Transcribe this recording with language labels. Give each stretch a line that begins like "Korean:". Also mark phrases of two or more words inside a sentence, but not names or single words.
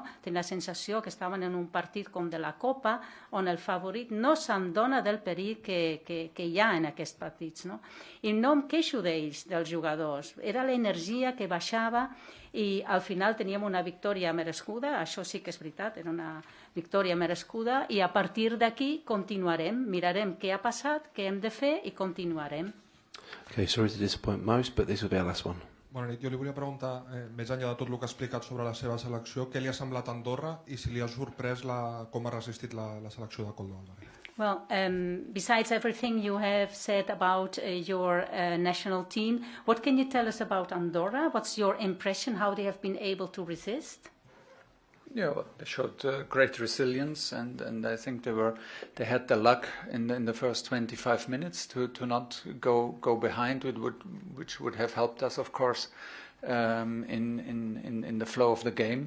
Catalan: Tenia la sensació que estaven en un partit com de la Copa, on el favorit no s'adona del perill que hi ha en aquests partits, no? I no em queixo d'ells, dels jugadors. Era l'energia que baixava, i al final teníem una victòria merescuda, això sí que és veritat, era una victòria merescuda, i a partir d'aquí continuarem, mirarem què ha passat, què hem de fer i continuarem.
English: Okay, sorry to disappoint most, but this will be our last one.
Catalan: Bona nit, jo li volia preguntar, més enllà de tot el que ha explicat sobre la seva selecció, què li ha semblat Andorra i si li ha sorprès com ha resistit la selecció de Coldova.
English: Well, besides everything you have said about your national team, what can you tell us about Andorra? What's your impression, how they have been able to resist? Yeah, well, they showed great resilience, and I think they had the luck in the first 25 minutes to not go behind, which would have helped us, of course, in the flow of the game.